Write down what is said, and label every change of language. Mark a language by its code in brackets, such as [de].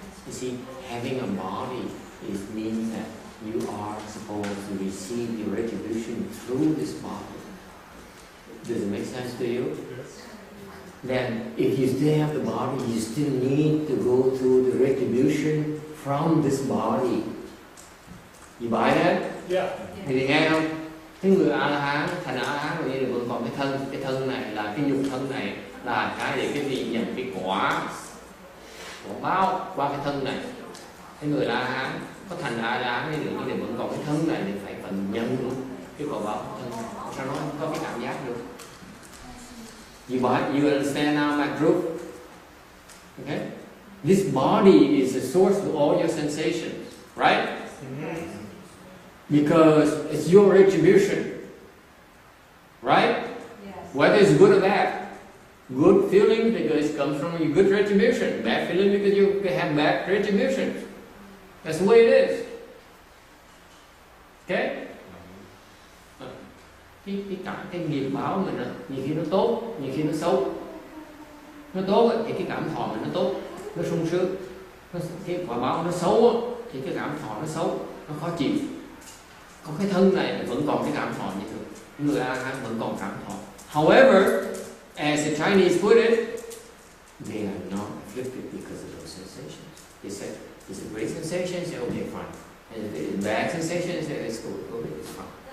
[en] You see, having a body means that you are supposed to receive your retribution through this body. Does it make sense to you? Yes. Then, if you still have the body, you still need to go through the retribution from this body. You buy that? Yeah. [vi] Thì nghe không? Cái người A-la-hán, thành A-la-hán như là vẫn còn cái thân này là cái nhục thân này là cái để cái vị nhận cái quả báo qua cái thân này. Cái người A-la-hán có thành A-la-hán thì vẫn còn cái thân này thì phải phần nhân luôn cái quả báo thân. Sao nó không có cái cảm giác được? [en] You understand now my group? Okay? This body is the source of all your sensations, right? Mm-hmm. Because it's your retribution, right? Yes. Whether it's good or bad. Good feeling because it comes from your good retribution. Bad feeling because you have bad retribution. That's the way it is. Okay? [vi] cái nghiệp báo mình á, nhiều khi nó tốt, nhiều khi nó xấu. Nó tốt á, thì cái cảm thọ mình nó tốt, nó sung sướng. Cái quả báo nó xấu á, thì cái cảm thọ nó xấu, nó khó chịu. Còn cái thân này vẫn còn cái cảm thọ như thường, người A-la-hán vẫn còn cảm thọ. [en] However, as the Chinese put it, they are not afflicted because of those sensations. They said, it's a great sensation, say okay, fine. And if it's bad sensation, say it's good, okay, it's fine.